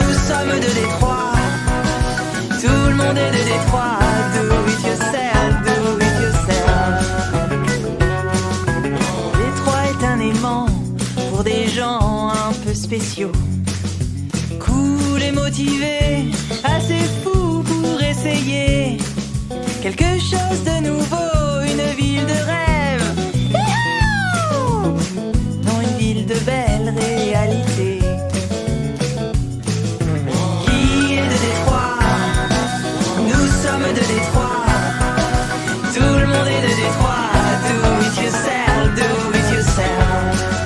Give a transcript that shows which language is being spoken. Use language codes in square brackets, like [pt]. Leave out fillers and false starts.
[fr] sommes de Détroit. Tout le monde est de Détroit. [en] Do it yourself, do it yourself. [fr] Détroit est un aimant pour des gens un peu spéciaux. Cool et motivé, assez fou pour essayer quelque chose de nouveau, une ville de rêve. Youhou! Non, une ville de belle réalité. Qui est de Détroit? Nous sommes de Détroit. Tout le monde est de Détroit. [en] Do it yourself, do it yourself.